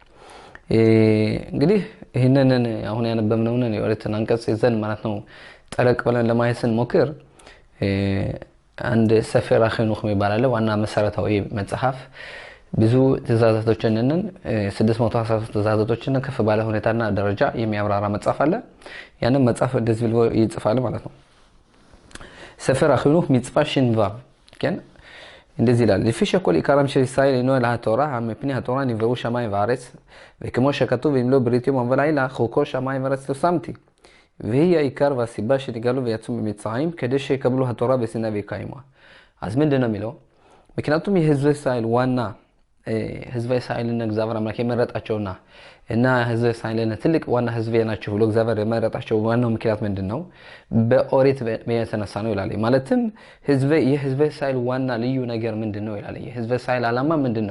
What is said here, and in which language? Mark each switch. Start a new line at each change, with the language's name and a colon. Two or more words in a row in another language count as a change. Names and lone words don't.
Amharic: እንግዲህ ይሄንን አሁን ያነበብነውን የኦሪትን አንቀጽ ይዘን ማለት ነው ጠለቅ ብለን ለማየት ስንሞክር አንድ ሰፈር አኺኑኽ የሚባል ዋና መሰረታዊ መጽሐፍ ብዙ ትእዛዛቶችን 613 ትእዛዛቶችን ከፍ ባለ ሁኔታና ደረጃ የሚያብራራ መጽሐፍ አለ። ያንን መጽሐፍ እንደዚህ ብሎ ይጽፋል ማለት ነው። ሰፈር አኺኑኽ ሚጽፋ ሽንቫ ከን እንደዚህ ይላል።
Hebrew: לפי שכל עיקרם של ישראל אינו אלא התורה, מפני התורה נבראו שמיים וארץ, וכמו שכתוב אם לא בריתי יום ולילה חוקו שמיים וארץ לא שמתי. והיא העיקר והסיבה שנגאלו ויצאו ממצרים כדי שיקבלו התורה בסיני ויקיימוה.
Amharic: אז ምንድን ነው የሚለው? ምክንያቱም የህዝበ እስራኤል ዋና ህዝበ እስራኤልን እግዚአብሔር አምላክ የመረጣቸውና እና ህዝበ እስራኤልን ትልቅ ዋና ህዝብ ናቸው ብሎ እግዚአብሔር የመረጣቸው ዋናው ምክንያት ምንድነው? በኦሪት የተነሳ ነው ይላል። ማለትም የህዝበ እስራኤል ዋና ልዩ ነገር ምንድነው ይላል። የህዝበ እስራኤል ዓላማ ምንድነው?